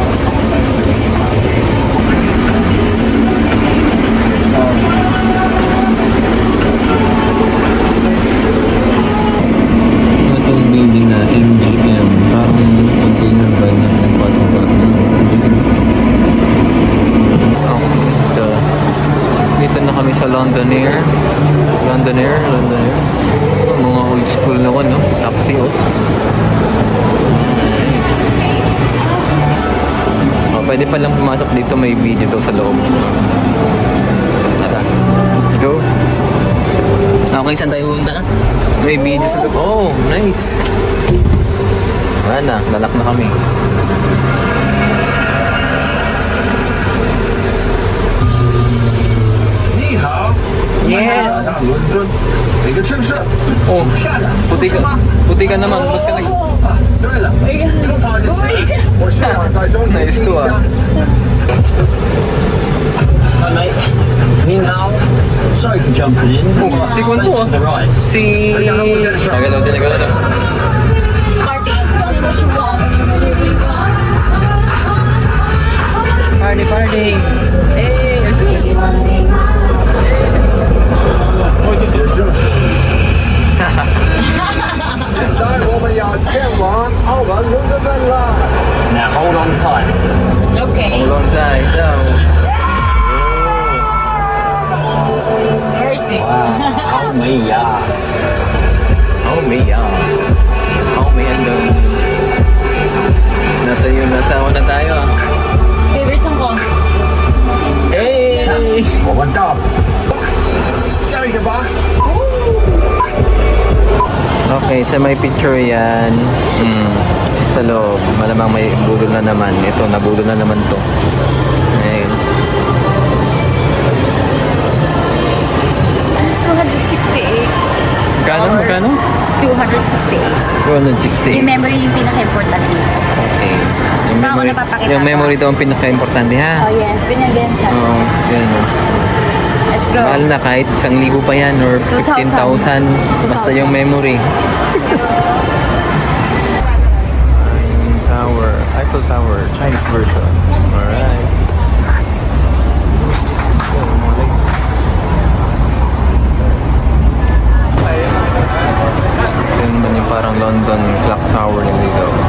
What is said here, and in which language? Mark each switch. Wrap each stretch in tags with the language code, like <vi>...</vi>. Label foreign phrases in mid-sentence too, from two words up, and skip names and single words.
<tl>Itong building na MGM, parang container ba na nagpatong-patong so, dito na kami sa Londonair. Mga</tl> <en>old school</en> <tl>na no? Taxi oh. Oh, pwede pa lang pumasok dito, may video daw sa loob. Tara,</tl> <en>let's go.</en> <tl>Okay, saan tayo pumunta? May video sa loob. Oh, nice. Wala na, lalak na kami.</tl> <zh>你好，</zh> <en>Yeah!</en> <zh>到伦敦这个城市</zh> <en>Oh,</en> <zh>漂亮，</zh> <tl>puti</tl> <zh>是吗？</zh> <tl>ka naman. Ba't ka nag...</tl> <zh>啊，对了，出发之前，我需要在这里听一下。</zh> <en>Hi mate.</en> <zh>你好.</zh> <en>Sorry for jumping in.</en> <tl>Oh, si Kwan to, ah.</tl> <en>To the right.</en> <tl>Si... Nagalaw.</tl> <en>Party! Hey!</en> <zh>这就是。现在我们要前往澳门伦敦门了。</zh> <en>Now hold on tight. Okay. Long time</en> <tl>daw.</tl> <en>Where is this? Oh me ya.</en> <tl>Oh, may ano. Nasa una tayo.</tl> <en>Favorite song</en> <tl>ko?</tl> <en>Hey!</en> <zh>我们到了，下一个吧。</zh> <tl>Okay, sa may picture yan. Sa sa loob. Malamang may budol na naman. Ito, nabudol na naman to. Ayun. 268. Magkano? 268. 260. Yung memory yung pinaka-importante. Okay. Saan ko napapakita yung ko? memory daw ang pinaka-importante, ha? Oh yes, binibenta. Oo, yan.</tl> <en>Let's go.</en> <tl>Mahal na kahit 1,000 pa yan or 15,000. Basta yung memory.</tl> <en>Tower, Eiffel Tower, Chinese version. Alright.</en> <tl>Ito naman yung parang London clock tower nila dito.</tl>